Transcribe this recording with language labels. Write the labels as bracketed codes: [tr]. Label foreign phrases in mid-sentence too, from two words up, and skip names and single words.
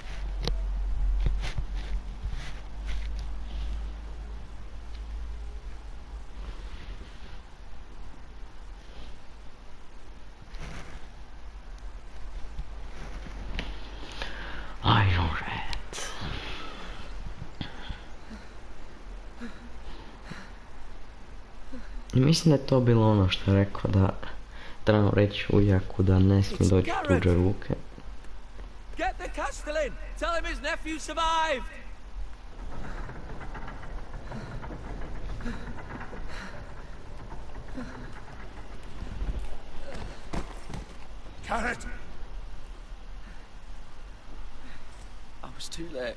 [en] Iron Rat. [hr] I mislim da je to bilo ono što je rekao da trebamo reći ujaku da ne smije doći u tuđe ruke. [en] Get the Castellan! Tell him his nephew survived! Garrett! I was too late.